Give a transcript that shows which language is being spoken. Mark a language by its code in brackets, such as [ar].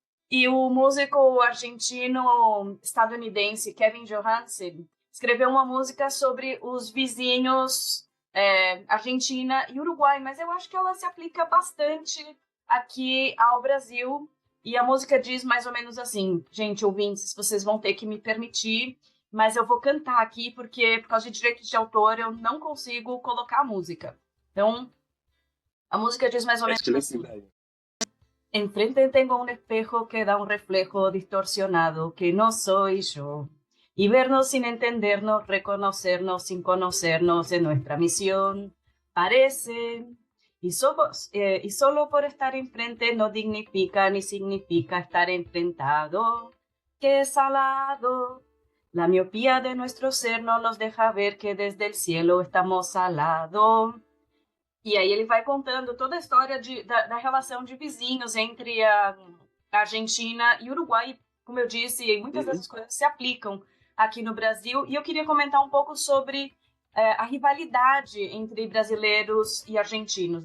[pt] E o músico argentino-estadunidense Kevin Johansen escreveu uma música sobre os vizinhos Argentina e Uruguai, mas eu acho que ela se aplica bastante aqui ao Brasil. E a música diz mais ou menos assim, gente, ouvintes, vocês vão ter que me permitir, mas eu vou cantar aqui porque, por causa de direitos de autor, eu não consigo colocar a música. Então, a música diz mais ou menos Excelente assim. ideia. [es] Enfrente tengo un espejo que da un reflejo distorsionado que no soy yo. Y vernos sin entendernos, reconocernos sin conocernos en nuestra misión. Parece. Y solo por estar enfrente no dignifica ni significa estar enfrentado. Qué salado. La miopía de nuestro ser no nos deja ver que desde el cielo estamos al lado. [pt] E aí ele vai contando toda a história da relação de vizinhos entre a Argentina e o Uruguai. Como eu disse, muitas Uhum. dessas coisas se aplicam aqui no Brasil. E eu queria comentar um pouco sobre a rivalidade entre brasileiros e argentinos.